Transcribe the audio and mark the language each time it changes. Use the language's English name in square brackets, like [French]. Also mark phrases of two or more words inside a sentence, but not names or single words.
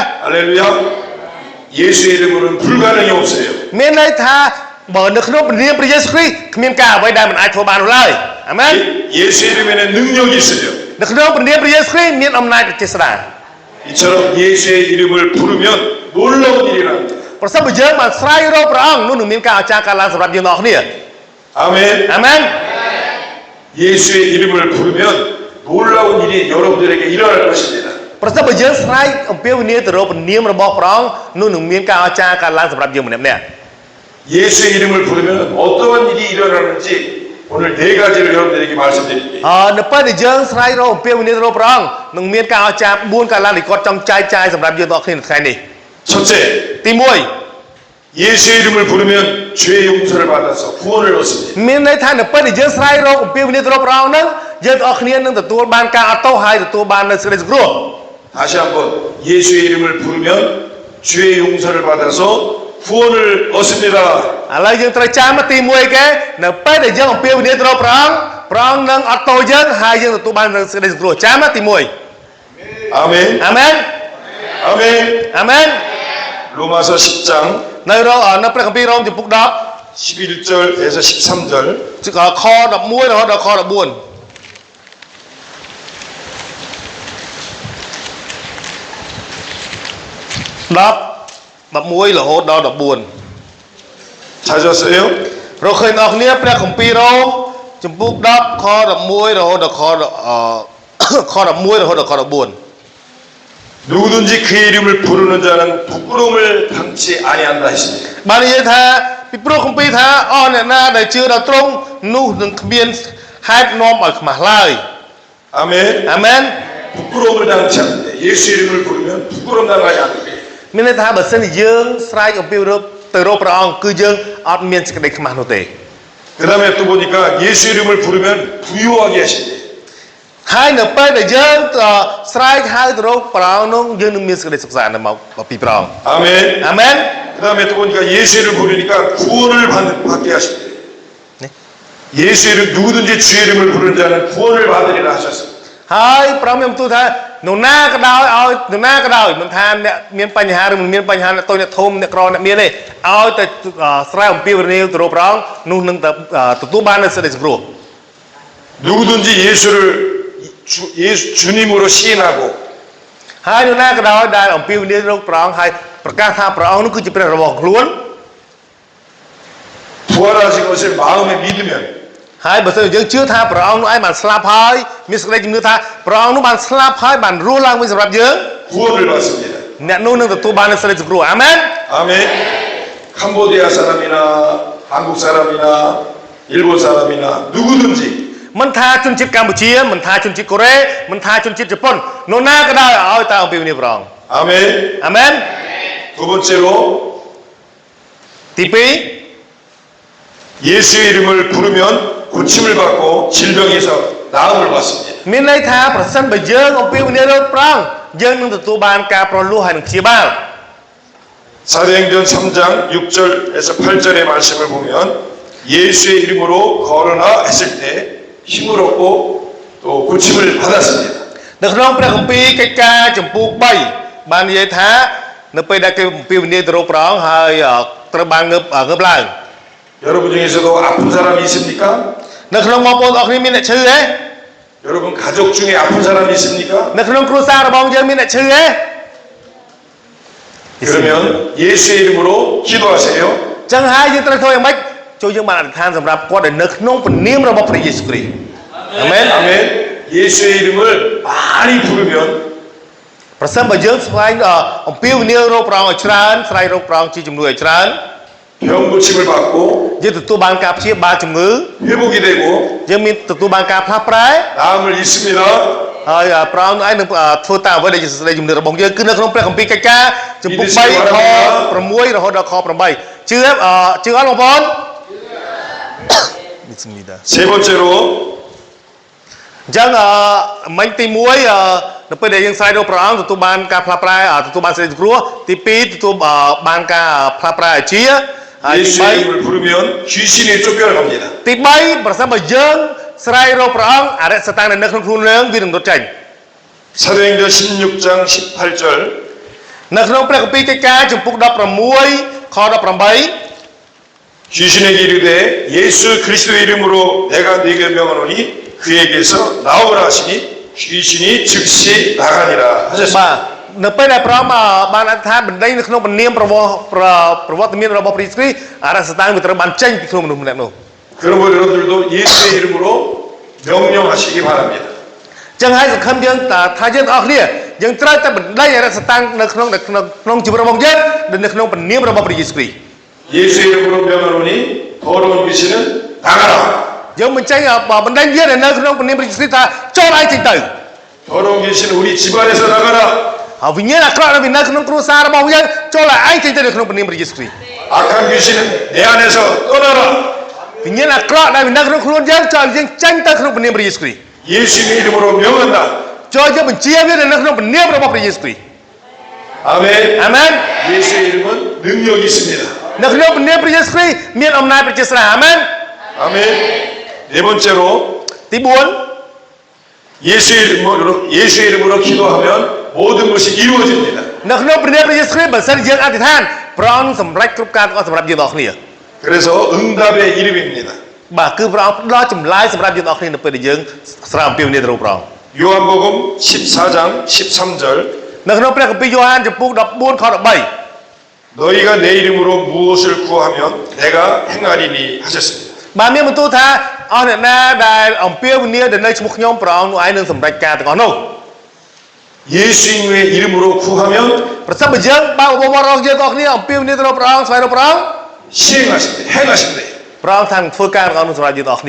[Korean] 할렐루야. 예수의 이름으로는 불가능이 없어요. [Khmer] មានន័យថាបើនៅក្នុងព្រះនាមព្រះយេស៊ូវគ្រីស្ទគ្មានការអ្វីដែលមិនអាចធ្វើបាននោះឡើយអាមែន [Korean] 예수의 이름에는 능력이 있어요. [Khmer] នៅក្នុងព្រះនាមព្រះយេស៊ូវគ្រីស្ទមានអំណាចជាស្ដា [Korean] 이처럼 예수의 이름을 부르면 놀라운 일이 납니다. [Khmer] ប្រសិនបើយើងបានស្រែករកព្រះអង្គនោះនឹងមានការអស្ចារ្យកើតឡើងសម្រាប់យើងទាំងអស់គ្នា [Korean] 아멘. [Khmer] អាមែន [Korean] 예수의 이름을 부르면 놀라운 일이 여러분들에게 일어날 것입니다. [Khmer] ប្រសិនបើយើងស្រែកអំពាវនាវទៅរកព្រះនាមរបស់ព្រះអង្គនោះនឹងមានការអស្ចារ្យកើតឡើងសម្រាប់យើងម្នាក់ៗ [Korean] 예수의 이름을 부르면 어떠한 일이 일어나는지 오늘 네 가지를 여러분들에게 말씀드릴게요. [Khmer] នៅពេលដែលយើងស្រែករកអំពាវនាវទៅរកព្រះអង្គនឹងមានការអស្ចារ្យ4កើតឡើងដែលគាត់ចង់ចែកចាយសម្រាប់យើងទាំងអស់គ្នានៅថ្ងៃនេះ [Korean] 첫째, [Khmer] ទី [Korean] 예수의 이름을 부르면 죄의 용서를 받아서 구원을 얻습니다. [Khmer] 1 មានន័យថានៅពេលដែលយើងស្រែករកអំពាវនាវទៅរកព្រះអង្គហ្នឹងយើងទាំងអស់គ្នានឹងទទួលបានការអត់ទោសហើយទទួលបាននូវសេចក្តីសង្គ្រោះ [Korean] 다시 한번 예수의 이름을 부르면 죄의 용서를 받아서 구원을 얻습니다. [Khmer] ឥឡូវយើងត្រូវចាំទី1គេនៅពេលដែលយើងអំពាវនាវទៅរកព្រះអង្គនឹងអត់ទោសយើងហើយយើងទទួលបាននូវសេចក្តីសង្គ្រោះចាំទី1 [Korean] 아멘. [Khmer] អាមែន [Korean] 아멘. [Khmer] អាមែន [Korean] 로마서 10장 [Khmer] នៅព្រះគម្ពីររ៉ូមចំពុក [Korean] 11절에서 13절 [Khmer] 10 ខ11រហូតដល់ខ14 10 11រហូតដល់14 [Korean] 찾았어요? [Khmer] រកឃើញអ្នកគ្នាព្រះគម្ពីររ៉ូមចំពុក10ខ11រហូតដល់ខខ11រហូតដល់ខ14 [Korean] 누구든지 그의 이름을 부르는 자는 부끄러움을 당치 아니한다 했습니다. [Khmer] បាននិយាយថាពីព្រោះគម្ពីរថាអស់អ្នកណាដែលជឿដល់ទ្រង់នោះនឹងគ្មានហេតុនាំឲ្យខ្មាស់ឡើយ [Korean] 아멘. [Khmer] អាមែន [Korean] 부끄러움을 당치 않는데 예수 이름을 부르면 부끄러움 당하지 않는데. [Khmer] មានន័យថាបើសិនជាយើងស្រែកអំពីរកទៅរកព្រះអង្គគឺយើងអត់មានសេចក្តីខ្មាស់នោះទេ [Korean] 그 다음에 또 보니까 예수 이름을 부르면 부유하게 하신대. [Khmer] ហើយនៅពេលដែលយើងស្រែកហៅទៅរកព្រះអង្គនោះយើងនឹងមានសេចក្តីសុខសាន្តមកពីព្រះអង្គ [Korean] 아멘. [Khmer] អាមែន [Korean] 그 다음에 또 보니까 예수 이름을 부르니까 구원을 받게 하신대. 네. 예수 이름 누구든지 주의 이름을 부르는 자는 구원을 받으리라 하셨습니다. [Khmer] ហើយព្រះមានបន្ទូលថានរណាក៏ដោយឲ្យនរណាក៏ដោយមិនថាអ្នកមានបញ្ហាឬមិនមានបញ្ហាអ្នកតូចអ្នកធំអ្នកក្រអ្នកមានទេឲ្យតែស្រែអំពីវរនីទៅរកព្រះអង្គនោះនឹងទទួលបាននូវសេចក្តីសង្គ្រោះ [Korean] 누구든지 주님으로 시인하고 [Khmer] ហើយនរណាក៏ដោយដែលអំពីវរនីរកព្រះអង្គហើយប្រកាសថាព្រះអង្គនោះគឺជាព្រះរបស់ខ្លួន [Korean] 부활하신 것을 마음에 믿으면 [Khmer] ហើយបើសិនជាយើងជឿថាព្រះអង្គនោះឯងបានស្លាប់ហើយមានសេចក្តីជំនឿថាព្រះអង្គនោះបានស្លាប់ហើយបានរស់ឡើងវិញសម្រាប់យើង [Korean] 구원을 받습니다. [Khmer] អ្នកនោះនឹងទទួលបាននូវសេចក្តីសង្គ្រោះអាមែន [Korean] 아멘. 캄보디아 사람이나 한국 사람이나 일본 사람이나 누구든지 [Khmer] មិនថាជនជាតិកម្ពុជាមិនថាជនជាតិកូរ៉េមិនថាជនជាតិជប៉ុននរណាក៏ដោយឲ្យតែអំពីវនីព្រះអង្គ [Korean] 아멘. [Khmer] អាមែន [Korean] 두 번째로 [Khmer] ទី2 [Korean] 예수의 이름을 부르면 고침을 받고 질병에서 나음을 받습니다. [Khmer] មានន័យថាប្រសិនបើយើងអំពីវនីរកព្រះអង្គយើងនឹងទទួលបានការប្រលួសហើយនឹងព្យាបាល [Korean] 사도행전 3장 6절에서 8절의 말씀을 보면 예수의 이름으로 걸으나 했을 때 힘을 얻고 또 고침을 받았습니다. [Khmer] នៅក្នុងព្រះគម្ពីរកិច្ចការចំពោះ3បាននិយាយថានៅពេលដែលគេអំពីវនីទៅរកព្រះអង្គហើយត្រូវបានងើបឡើង [Korean] 여러분 중에서도 아픈 사람이 있습니까? [Khmer] នៅក្នុងបងប្អូនអរគ្នាមានអ្នកឈឺទេ [Korean] 여러분 가족 중에 아픈 사람이 있습니까? [Khmer] នៅក្នុងគ្រួសាររបស់យើងមានអ្នកឈឺទេ [Korean] 그러면 예수의 이름으로 기도하세요. [Khmer] ចឹងហើយយើងត្រូវធ្វើយ៉ាងម៉េចចូលយើងបានអធិដ្ឋានសម្រាប់គាត់ដែលនៅក្នុងព្រះនាមរបស់ព្រះយេស៊ូវគ្រីស្ទអាមែន [Korean] 아멘. 예수의 이름을 많이 부르면 [Khmer] ប្រសិនបើយើងស្វែងអំពាវនាវរកព្រះអង្គឲ្យច្រើនស្រែករកព្រះអង្គជាជំនួយឲ្យច្រើន [Korean] 병 고침을 받고 [Khmer] យើងទទួលបានការព្យាបាលជំងឺ [Korean] 회복이 되고 [Khmer] យើងមានទទួលបានការផ្លាស់ប្រែ [Korean] 나음을 입습니다. [Khmer] ហើយព្រះអង្គឯងនឹងធ្វើតាមអ្វីដែលជាសេចក្តីជំនឿរបស់យើងគឺនៅក្នុងព្រះគម្ពីរកិច្ចការចំពុក3ខ6រហូតដល់ខ8ជឿអត់បងប្អូន [Korean] 세 번째로 [Khmer] អញ្ចឹងមិញទី1នៅពេលដែលយើងស្រែករកព្រះអង្គទទួលបានការផ្លាស់ប្រែទទួលបានសេចក្តីសង្គ្រោះទី2ទទួលបានការផ្លាស់ប្រែអាជាហើយទី [Korean] 예수의 이름을 부르면 귀신이 쫓겨나갑니다. [Khmer] 3 ទី3ប្រសិនបើយើងស្រែករកព្រះអង្គអរិយសតាំងនៅក្នុងខ្លួនយើងវានឹងរត់ចេញ [Korean] 사도행전 16장 18절 [Khmer] នៅក្នុងព្រះគម្ពីរកិច្ចការចំពុក16ខ18 [Korean] 귀신에게 이르되 예수 그리스도의 이름으로 내가 네게 명하노니 그에게서 나오라 하시니 귀신이 즉시 나가니라 [Khmer] បាទ [Korean] 하셨습니다. [Khmer] នៅពេលដែលព្រះអង្គបានអធិដ្ឋានបណ្ដេញនៅក្នុងព្រះនាមប្រវត្តិមានរបស់ព្រះយេស៊ូវគ្រីស្ទអរិយសតាំងវាត្រូវបានចេញពីក្នុងមនុស្សម្នាក់នោះ [Korean] 그러므로 여러분들도 예수의 이름으로 명령하시기 바랍니다. [Khmer] ចឹងហើយសង្ឃឹមយើងថាយើងទាំងអស់គ្នាយើងត្រូវតែបណ្ដេញអរិយសតាំងនៅក្នុងជីវិតរបស់យើងនៅក្នុងព្រះនាមរបស់ព្រះយេស៊ូវគ្រីស្ទ [Korean] 예수의 이름으로 명하노니 더러운 귀신은 나가라. [Khmer] យើងមិនចេញបណ្ដេញវានៅក្នុងព្រះនាមព្រះយេស៊ូវគ្រីស្ទថាចូលឯងចេញទៅ [Korean] 더러운 귀신은 우리 집안에서 나가라. [Khmer] ហើយវិញ្ញាណអាក្រក់ដែលនៅក្នុងគ្រួសាររបស់យើងចូលឯងចេញទៅនៅក្នុងព្រះនាមព្រះយេស៊ូវគ្រីស្ទ [Korean] 악한 귀신은 내 안에서 떠나라. [Khmer] វិញ្ញាណអាក្រក់ដែលនៅក្នុងខ្លួនយើងចូលយើងចេញទៅក្នុងព្រះនាមព្រះយេស៊ូវគ្រីស្ទ [Korean] 예수의 이름으로 명한다. [Khmer] ចូលយើងបញ្ជាវានៅក្នុងព្រះនាមរបស់ព្រះយេស៊ូវគ្រីស្ទ [Korean] 아멘. [Khmer] អាមែន [Korean] 예수의 이름은 능력이 있습니다. [Khmer] នៅក្នុងព្រះនាមព្រះយេស៊ូវគ្រីស្ទមានអំណាចប្រជាស្រាអាមែន [Korean] 아멘. 네 번째로 [Khmer] ទី4 [Korean] 예수의 이름으로 기도하면 모든 것이 이루어집니다. [Khmer] នៅក្នុងព្រះនាមព្រះយេស៊ូវគ្រីស្ទបើសិនយើងអធិដ្ឋានព្រះអង្គសម្រេចគ្រប់ការទាំងអស់សម្រាប់យើងទាំងអស់គ្នា [Korean] 그래서 응답의 이름입니다. [Khmer] បាទគឺព្រះអង្គផ្ដល់ចម្លើយសម្រាប់យើងទាំងអស់គ្នានៅពេលដែលយើងស្រែអំពាវនាវទៅរកព្រះអង្គ [Korean] 요한복음 14장 13절 [Khmer] នៅក្នុងព្រះគម្ពីរយ៉ូហានចំពុក14ខ13 [Korean] 너희가 내 이름으로 무엇을 구하면 내가 행하리니 하셨습니다. [Khmer] បាទមានបន្ទូលថាអស់អ្នកណាដែលអំពាវនាវទៅនៅឈ្មោះខ្ញុំព្រះអង្គនោះឯងនឹងសម្រេចការទាំងអស់នោះ [Korean] 예수님의 이름으로 구하면 [Khmer] ប្រសិនបើយើងបើបបររបស់យើងទាំងអស់គ្នាអំពាវនាវទៅរកព្រះអង្គស្វែងរកព្រះអង្គ [Korean] 시행하십니다. 행하십니다. [Khmer] ព្រះអង្គថានឹងធ្វើការទាំងអស់នោះសម្រាប់យើងទាំងអស់គ្នា